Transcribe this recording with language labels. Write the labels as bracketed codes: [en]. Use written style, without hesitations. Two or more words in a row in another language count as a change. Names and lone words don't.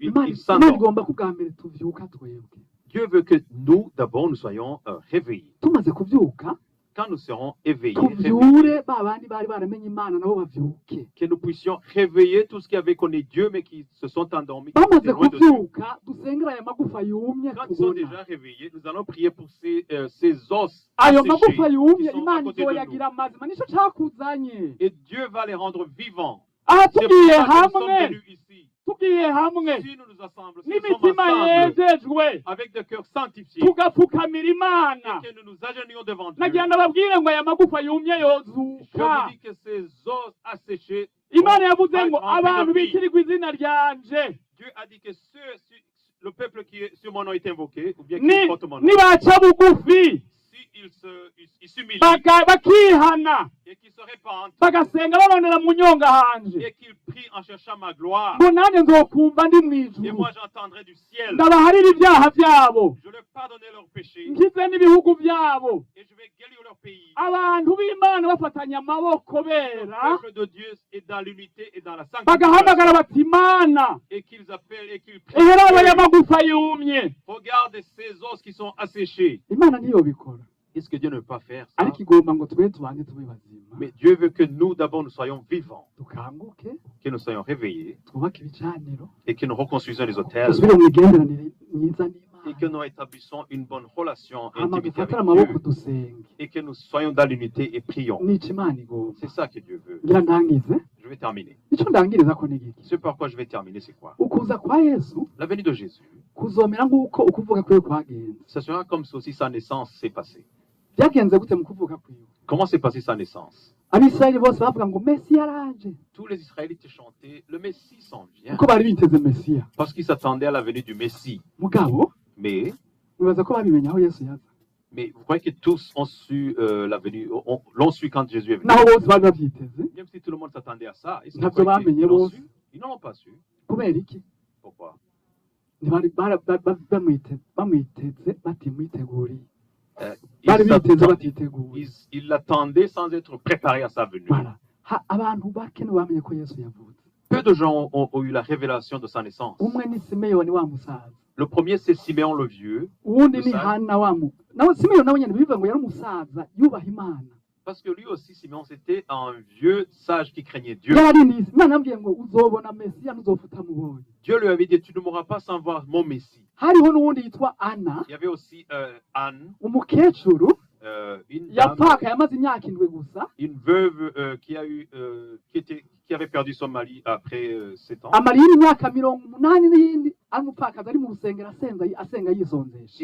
[fr] Ils [rn] Imana [fr] s'endorment. [rn] igomba ko ubwa mbere tuvyuka twebwe. [fr] Dieu veut que nous, d'abord, nous soyons réveillés. [rn] Tumaze kuvyuka, [fr] Quand nous serons éveillés, [rn] tuvyure ba bandi bari baramenye Imana nabo bavyuke. [fr] que nous puissions réveiller tous ceux qui avaient connu Dieu mais qui se sont endormis. qui [rn] Bamaze [fr] étaient loin de Dieu. [rn] kuvyuka, dusengera aya magufa yumye [fr] Quand ils sont [rn] tubona. [fr] déjà réveillés, nous allons prier pour ces os [rn] Ayo [fr] asséchés [rn] magufa [fr] qui [rn] yumye [fr] sont à [rn] Imana [fr] côté de nous. [rn] izoyagira mazima, nico cakuzanye. [fr] Et Dieu va les rendre vivants. [rn] Aha [fr] C'est pour [rn] tugiye [fr] ça que nous sommes [rn] hamwe, [fr] venus ici. [rn] tugiye hamwe, [fr] Si nous nous assemblons, si nous sommes [rn] n'imitima [fr] ensemble, [rn] yejejwe, [fr] avec des cœurs sanctifiés, [rn] tugapfukamira Imana. [fr] et que nous nous agenouillons devant Dieu, [rn] Nagira ndababwire ngo aya magufa yumye [fr] je [rn] yozuka. [fr] vous dis que ces os asséchés, [rn] Imana yavuze ngo [fr] vont être [rn] abantu [fr] remplis de vie. [rn] bitirirwa izina ryanje [fr] Dieu a dit que le peuple qui est sur mon nom est invoqué, ou bien qui porte mon nom, [rn] nibaca bugufi [fr] s'ils s'humilient [rn] bakihana [fr] et qu'ils se repentent [rn] bagasenga babonera mu nyonga hanje [fr] et qu'ils prient en cherchant ma gloire, [rn] ngo nanjye nzokumva ndi mu [fr] et [rn] ijuru [fr] moi j'entendrai du ciel. [rn] ndabaharira ibyaha byabo [fr] Je leur pardonnerai leurs péchés [rn] nkize n'ibihugu byabo [fr] et je vais guérir leur pays. [rn] abantu b'imana bafatanya amaboko [fr] Le [rn] bera [fr] peuple de Dieu est dans l'unité et dans la [rn] bagahamagara [fr] sanctification. [rn] bati imana [fr] Et qu'ils appellent et qu'ils prient. [rn] eheraba y'amagufa yumye [fr] Regarde ces os qui sont asséchés. [rn] imana ntiyobikora [fr] Est-ce que Dieu ne peut pas faire ça? [rn] ariko igomba ngo tube tubanze tube bazima [fr] Mais Dieu veut que nous, d'abord, nous soyons vivants, [rn] dukanguke [fr] que nous soyons réveillés [rn] twubake ibicaniro [fr] et que nous reconstruisons les hôtels [rn] dusubire mu migenderanire myiza [fr] et que [rn] n'imana [fr] nous établissons une bonne relation et [rn] hama [fr] intimité [rn] dufatire [fr] avec [rn] amaboko [fr] Dieu [rn] dusenge [fr] et que nous soyons dans l'unité et prions. [rn] nica imana igomba [fr] C'est ça que Dieu veut. [rn] ngira ndangize [fr] Je vais terminer. [rn] icyo ndangiriza ko ni igiki [fr] Ce par quoi je vais terminer, c'est quoi? [rn] ukuza kwa yesu [fr] La venue de Jésus. [rn] kuzomera nk'uko ukuvuga kwiwe kwagenze [fr] Ce sera comme si aussi sa naissance s'est passée. [rn] byagenze gute mu kuvuga kwiwe [fr] Comment s'est passée sa naissance? [rn] abisirayeli bose bavuga ngo mesiya araje [fr] Tous les Israélites chantaient, le Messie s'en vient, [rn] kuko bari biteze mesiya [fr] parce qu'ils s'attendaient à la venue du Messie. [rn] mugabo [fr] Mais [rn] bibaza ko babimenye aho yesu yaza [fr] vous croyez que tous ont su la venue, l'ont su quand Jésus est venu? [rn] naho bose bari babyiteze [fr] Même si tout le monde s'attendait à ça, est-ce que [rn] Ntabyo [fr] vous croyez qu'ils [rn] bamenye [fr] l'ont [rn] bose. [fr] su? Ils n'en ont pas su. [rn] kubera iki [fr] Pourquoi? [rn] ntibari bamwiteze batimwiteguriye [fr] Ils [rn] bari biteze [fr] s'attendaient- [rn] batiteguye [fr] ils l'attendaient sans être préparés à sa venue. Voilà. [rn] Abantu bake ntibamenye ko yesu yavutse [fr] Peu de gens ont eu la révélation de sa naissance. [rn] umwe ni simeyoni wa musaza [fr] Le premier, c'est Siméon le vieux, [rn] uwundi ni Musaza. hana wa mu nawe simeyoni nawe nyine bivuga ngo yari umusaza yubaha imana [fr] parce que lui aussi, Siméon, c'était un vieux sage qui craignait Dieu. [rn] yararindise imana yambwiye ngo uzobona mesiya ntuzopfa utamubonye [fr] Dieu lui avait dit, tu ne mourras pas sans voir mon Messie. [rn] hariho n'uwundi yitwa ana [fr] Il y avait aussi Anne, [rn] umukecuru [fr] une dame, [rn] yapfakaye amaze imyaka indwi gusa [fr] une veuve qui avait perdu son mari après 7 ans. [rn] amara iyindi myaka 80 n'iyindi ari umupfakazi ari mu rusengero asenga yisonzesha